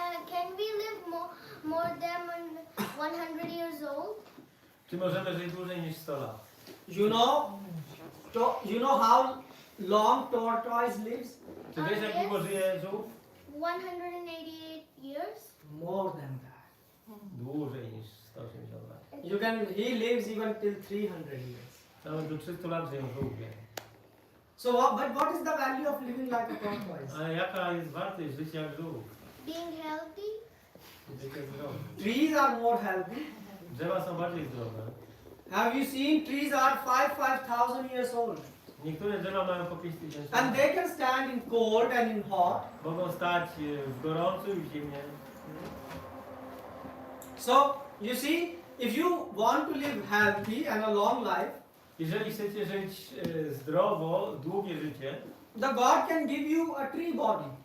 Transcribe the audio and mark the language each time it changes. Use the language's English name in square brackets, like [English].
[English] Can we live more than 100 years old? [Polish] Czy możemy żyć dłużej niż 100 lat? [English] You know how long tortoise lives? [Polish] Czy wiesz, jak długo żyje żółw? [English] 188 years. More than that. [Polish] Dłużej niż 180 lat. [English] He lives even till 300 years. [Polish] Nawet do 300 lat żyją żółwie. [English] So, but what is the value of living like a tortoise? [Polish] Ale jaka jest wartość życia jak żółw? [English] Being healthy. [Polish] Życie zdrowe. [English] Trees are more healthy. [Polish] Drzewa są bardziej zdrowe. [English] Have you seen trees are 5,000 years old? [Polish] Niektóre drzewa mają po 5000 [English] And [Polish] lat. [English] they can stand in cold and in hot. [Polish] Mogą stać w gorącu i w zimnie. [English] So, you see, if you want to live healthy and a long life, [Polish] Jeżeli chcecie żyć zdrowo, długie życie, [English] the God can give you a tree body.